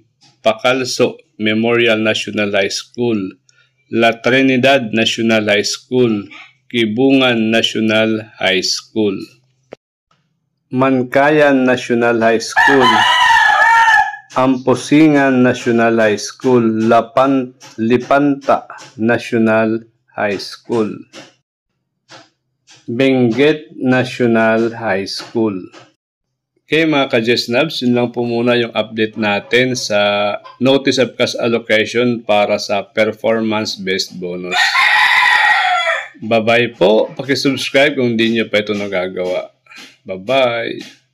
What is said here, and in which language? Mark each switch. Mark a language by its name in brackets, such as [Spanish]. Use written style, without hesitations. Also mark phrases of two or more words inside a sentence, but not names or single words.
[Filipino] Pacalso Memorial National High School, La Trinidad National High School, Kibungan National High School, Mankayan National High School, Amposingan National High School, Lipanta National High School, Benguet National High School. Okay mga ka-Jesnabs, yun lang po muna yung update natin sa Notice of Cash Allocation para sa Performance-Based Bonus. Bye-bye po. Pakisubscribe kung hindi nyo pa ito nagagawa. Bye-bye.